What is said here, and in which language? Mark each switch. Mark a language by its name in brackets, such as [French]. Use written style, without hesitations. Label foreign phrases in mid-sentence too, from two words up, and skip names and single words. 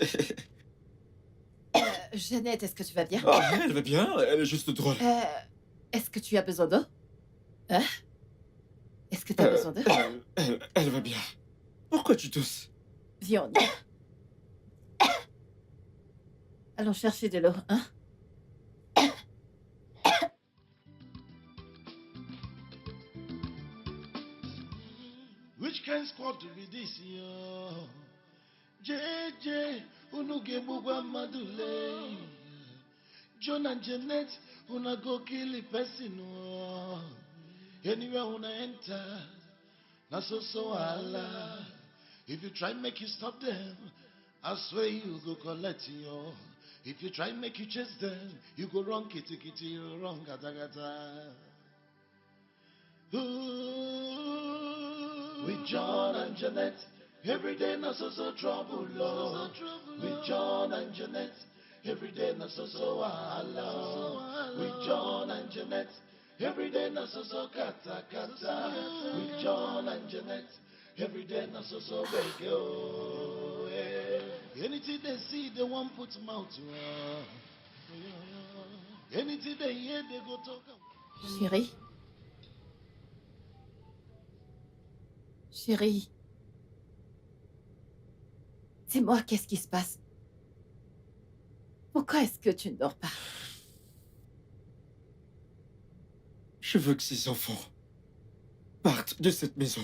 [French] Jeannette, est-ce que tu vas bien? Oh, elle va bien, elle est juste drôle. Est-ce que tu as besoin d'eau? Hein? Est-ce que tu as besoin d'eau? Elle va bien. Pourquoi tu tousses? Viens, on y va. Allons chercher de l'eau, hein? [Nigerian Pidgin] Which kind squad do be this, yo? JJ, unuge bugwa madule. John and Janet, una go kill the person, oh. Anywhere una enter, na so Allah. If you try make you stop them, I swear you go collect yo. If you try make you chase them, you go wrong kitty kitty, you wrong gata gata. Ooh, with John and Janet, every day na so trouble, Lord. With John and Janet, every day na so Allah. With John and Janet, every day na so kata kata. With John and Janet, every day na so big oh. Yeah. Anything they see, they want put mouth. Anything they hear, they go talk. [French] Chérie? Chérie? Dis-moi, qu'est-ce qui se passe? Pourquoi est-ce que tu ne dors pas? Je veux que ces enfants partent de cette maison.